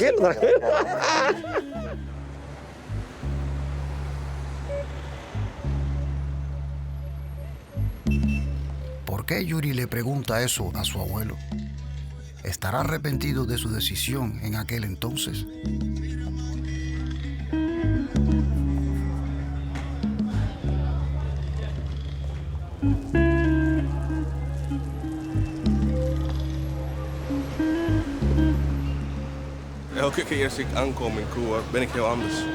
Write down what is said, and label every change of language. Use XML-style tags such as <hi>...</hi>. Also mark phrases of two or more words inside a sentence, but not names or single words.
<es>¿Por qué Yuri le pregunta eso a su abuelo? ¿Estará arrepentido de su decisión en aquel entonces?</es> <nl>Elke keer als ik aankom in Cuba ben ik heel anders.</nl>